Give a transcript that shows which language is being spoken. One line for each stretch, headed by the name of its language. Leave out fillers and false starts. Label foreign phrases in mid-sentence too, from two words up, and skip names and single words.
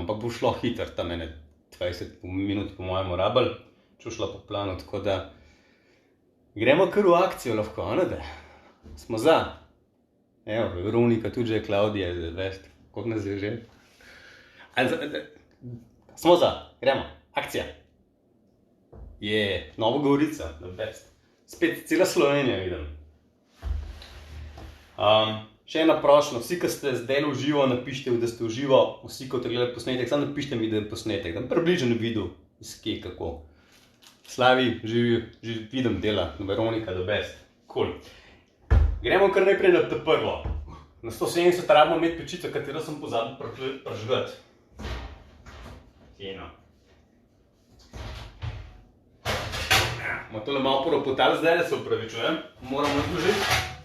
Slovenian: Ampak bo šlo hitro, tam 20 minut po mojemu rabili, če šlo po planu, tako da gremo kar v akcijo lahko, ne da? Smo za. Evo, Veronika, tudi že Klaudija, veste, koliko nas je že. Smo za, gremo, akcija. Nova Gorica,
English: the best.
Slovenian: Spet cela Slovenija vidim. Še ena prošnja, vsi, ki ste zdaj v živo, napište, da ste v živo, vsi, ko te gledate posnetek, samo napište mi, da je posnetek, da približen videl, iz kje, kako. Slavi, živi, vidim dela, Veronika,
English: the best. Cool.
Slovenian: Gremo kar najprej na te prvo. Na 170 rabimo imeti pečico, katero sem pozabil pržgati. Fino. Bomo tole malo poropotali zdaj, da se upravičujem. Moramo odložiti.